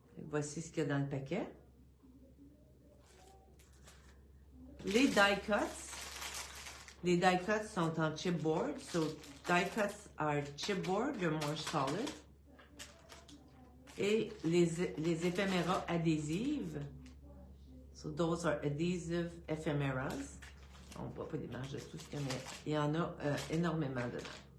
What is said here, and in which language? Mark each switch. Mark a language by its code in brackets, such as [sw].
[fr] Voici ce qu'il y a dans le paquet. Les die cuts. Les die cuts sont en chipboard. [en] So die cuts are chipboard, they're more solid. [fr] Et les éphéméras adhésives. [en] So those are adhesive ephemeras. [fr] On ne voit pas l'image de tout ce qu'il y a, mais il y en a énormément dedans.